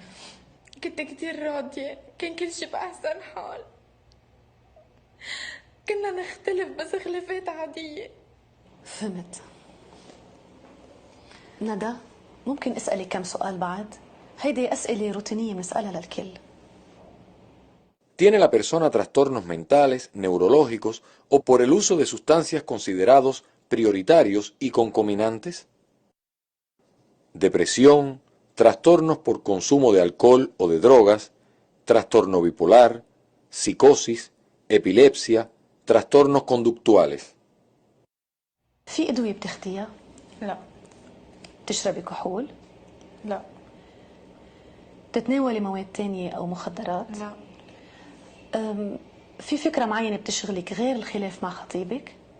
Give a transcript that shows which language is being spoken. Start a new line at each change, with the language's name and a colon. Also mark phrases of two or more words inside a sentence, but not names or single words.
Arabic: كنت كتير راضية، كان كل شي بأحسن حال. كنا نختلف بس خلافات عادية. فهمت. ندى ممكن أسألك كم سؤال بعد؟ هيدي أسئلة روتينية بنسألها للكل.
Spanish: ¿Tiene la persona trastornos mentales, neurológicos o por el uso de sustancias considerados prioritarios y concominantes? Depresión, trastornos por consumo de alcohol o de drogas, trastorno bipolar, psicosis, epilepsia, trastornos conductuales.
Arabic: في أدوية بتاخديها؟ لا. بتشربي كحول؟ لا. بتتناولي مواد تانية أو مخدرات؟ لا. في فكرة معينة بتشغلك غير الخلاف مع خطيبك؟